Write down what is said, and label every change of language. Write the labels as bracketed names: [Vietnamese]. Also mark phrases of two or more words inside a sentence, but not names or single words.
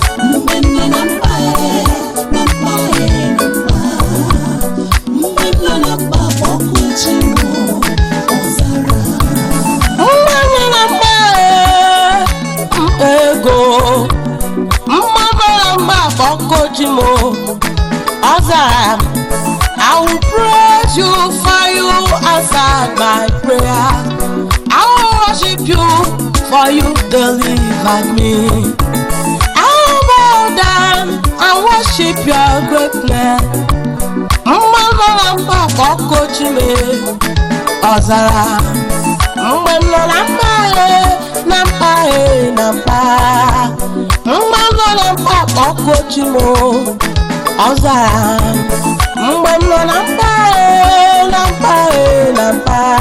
[Igbo] Mgbe nọ na mkpa ya, na mkpa ya dị mkpa. Mgbe nọ na mkpa, kpọkụ chi m, ọ zara. Mgbe nọ na mkpa, eh, mkpa ego. Mgbe nọ na mkpa, kpọkụ chi m, Ọ zara m, [English] "I will praise you for you answered my prayer. I will worship you for you delivered me. I will bow down and worship your greatness." [Igbo] Mgbe m nọ na mkpa ka ọ kochi m, ọ zara. Mgbe m nọ na mkpa, Na mkpa, eh, na mkpa. Mgbe m nọ na mkpa, kpọkuo chi m, ọ zara. Mgbe m nọ na mkpa, eh, na mkpa, eh, na mkpa.